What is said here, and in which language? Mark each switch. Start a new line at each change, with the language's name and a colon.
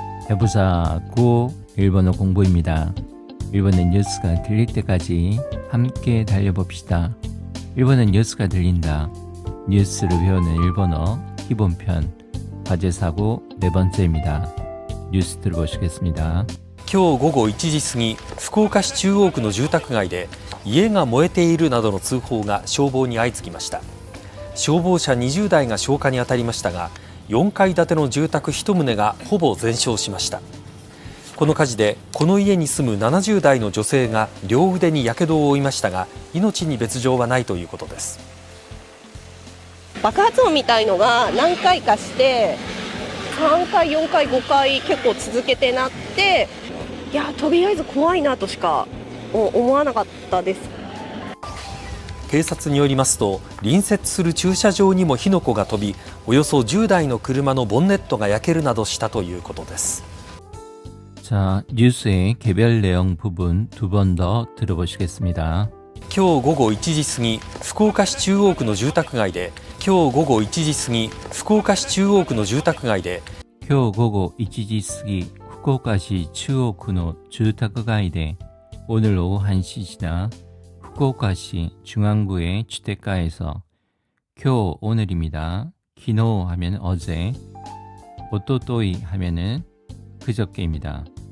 Korean: 해부사 9 일본어 공부입니다. 일본의 뉴스가 들릴 때까지 함께 달려봅시다. 일본의 뉴스가 들린다. 뉴스를 배우는 일본어 기본편 화제사고 네 번째입니다. 뉴스 들어보시겠습니다.
Japanese: 今日午後1時過ぎ、福岡市中央区の住宅街で家が燃えているなどの通報が消防に相次ぎました。消防車20台が消火に当たりましたが、4階建ての住宅1棟がほぼ全焼しました。この火事でこの家に住む70代の女性が両腕にやけどを負いましたが、命に別状はないということです。爆発音みたいのが何回かして3回4回5回結構続けてなって、いやとりあえず怖いなとしか思わなかったです。警察によりますと、隣接する駐車場にも火の粉が飛び、およそ10台の車のボンネットが焼けるなどしたということです。
Korean: 자, 뉴스의 개별 내용 부분 두 번 더 들어보시겠습니다.
Japanese: 今日午後1時過ぎ、福岡市中央区の住宅街で今日午後1時過ぎ、福岡市中央区の住宅街で今日午後1時過ぎ
Korean: 후쿠오카시 추오쿠의 주택가에 오늘 오후 1시 지나 후쿠오카시 중앙구의 주택가에서 교 오늘입니다. 기노 하면 어제, 오토토이 하면은 그저께입니다.